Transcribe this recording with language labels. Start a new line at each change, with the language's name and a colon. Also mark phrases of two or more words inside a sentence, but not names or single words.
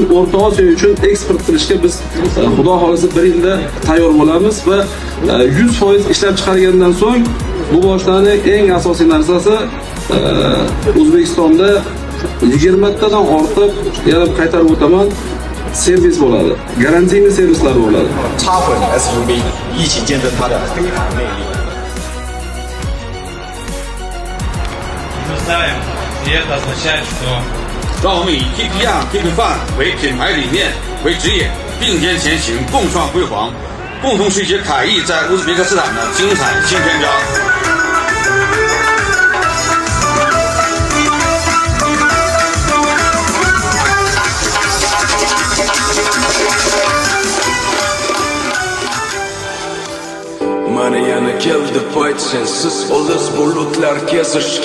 Uzbek: O'rta Osiyo uchun eksport qilishga biz xudo xolisa bir yilda tayyor bo'lamiz va 100% ishlab chiqargandan so'ng bu mashinaning eng asosiy narsasi O'zbekistonda 20 tadan ortiq, yana qaytarib o'taman, servis bo'ladi. Garantiyli servislar bo'ladi.
Chinese: 插混 SUV 一起见证它的非凡魅力。
Russian: И это означает, что
Chinese: 让我们以
English: Keep Young Keep Fun
Chinese: 为品牌理念为指引，并肩前行，共创辉煌，共同书写凯翼在乌兹别克斯坦的精彩新篇章。
Uzbek: Mana yana keldi payt sensiz olis bulutlar kezishga.